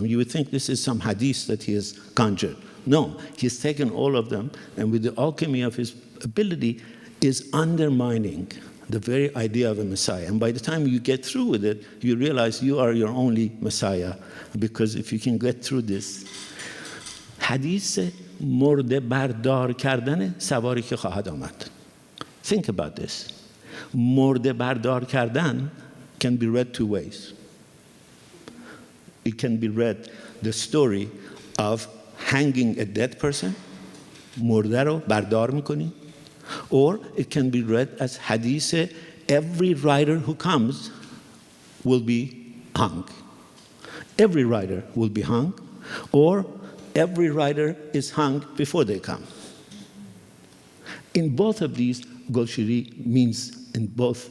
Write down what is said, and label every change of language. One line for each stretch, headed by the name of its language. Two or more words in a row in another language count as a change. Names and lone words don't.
English: You would think this is some hadith that he has conjured. No, he's taken all of them, and with the alchemy of his ability, is undermining the very idea of a Messiah. And by the time you get through with it, you realize you are your only Messiah, because if you can get through this, hadith
Persian: مرده بردار کردن سواری که خواهد آمد.
English: Think about this.
Persian: مرده بردار کردن
English: can be read two ways. It can be read the story of hanging a dead person,
Persian: مرده رو بردار میکنی.
English: Or it can be read as hadith, every rider who comes will be hung. Every rider will be hung. Or every rider is hung before they come. In both of these, Golshiri means in both.